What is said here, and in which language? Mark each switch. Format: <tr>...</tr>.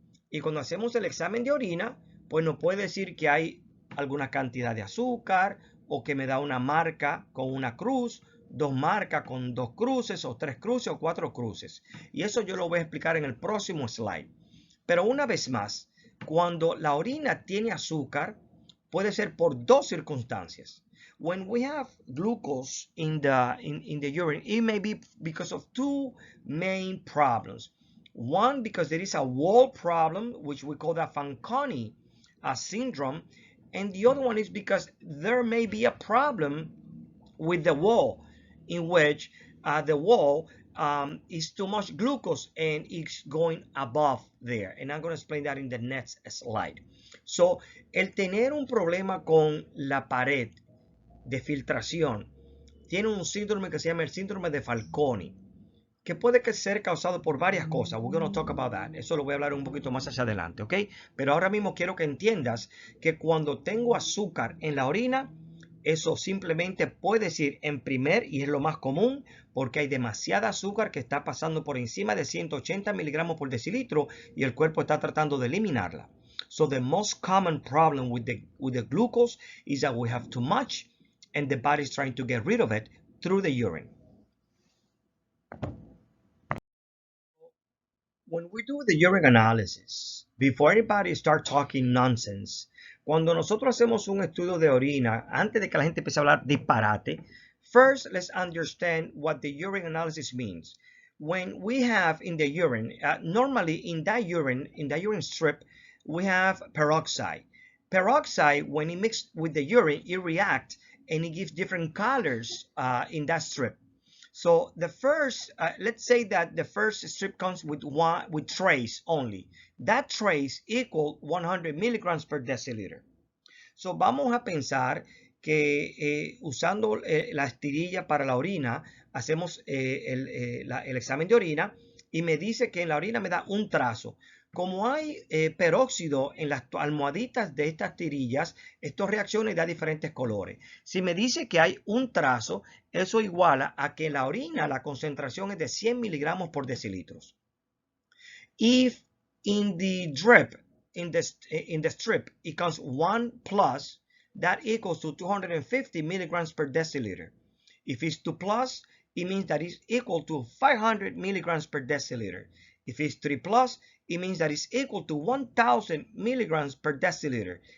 <es>Y cuando hacemos el examen de orina, pues nos puede decir que hay alguna cantidad de azúcar o que me da una marca con una cruz, dos marcas con dos cruces o tres cruces o cuatro cruces. Y eso yo lo voy a explicar en el próximo slide. Pero una vez más, cuando la orina tiene azúcar, puede ser por dos circunstancias.</es> <en>When we have glucose in the urine, it may be because of two main problems. One, because there is a wall problem, which we call the Fanconi syndrome. And the other one is because there may be a problem with the wall, in which the wall is too much glucose and it's going above there. And I'm going to explain that in the next slide.</en> <es>So, el tener un problema con la pared de filtración tiene un síndrome que se llama el síndrome de Fanconi, que puede ser causado por varias cosas.</es> <en>We're going to talk about that.</en> <es>Eso lo voy a hablar un poquito más hacia adelante, ¿ok? Pero ahora mismo quiero que entiendas que cuando tengo azúcar en la orina, eso simplemente puede decir en primer, y es lo más común, porque hay demasiada azúcar que está pasando por encima de 180 miligramos por decilitro y el cuerpo está tratando de eliminarla.</es> <en>So the most common problem with the glucose is that we have too much and the body is trying to get rid of it through the urine. When we do the urine analysis, before anybody start talking nonsense,</en> <es>cuando nosotros hacemos un estudio de orina, antes de que la gente empiece a hablar disparate,</es> <en>first let's understand what the urine analysis means. When we have in the urine, normally in the urine strip, we have peroxide. Peroxide, when it mixed with the urine, it reacts and it gives different colors in that strip. So the first, let's say that the first strip comes with trace only. That trace equals 100 milligrams per deciliter.</en> <es>So vamos a pensar que usando la estirilla para la orina, hacemos el examen de orina y me dice que en la orina me da un trazo. Como hay peróxido en las almohaditas de estas tirillas, esto reacciona y da diferentes colores. Si me dice que hay un trazo, eso iguala a que en la orina la concentración es de 100 miligramos por decilitros.</es> <en>If in the drip, in the strip, it comes 1 plus, that equals to 250 milligrams per deciliter. If it's 2 plus, it means that it's equal to 500 milligrams per deciliter. If it's 3 plus, it means that it's equal to 1000 milligrams per deciliter.</en>